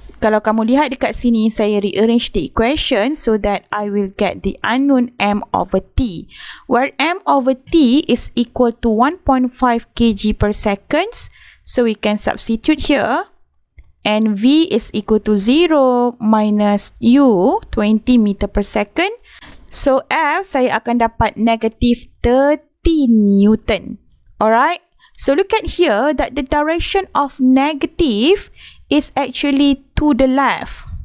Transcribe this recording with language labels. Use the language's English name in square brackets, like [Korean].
[Malay] Kalau kamu lihat dekat sini, saya [English] rearrange the equation so that I will get the unknown m over t, where m over t is equal to 1.5 kg per second. So we can substitute here, and v is equal to 0 minus u, 20 meter per second. [Malay] So F, saya akan dapat negative 30 Newton. [English] Alright, so look at here that the direction of negative is actually to the left.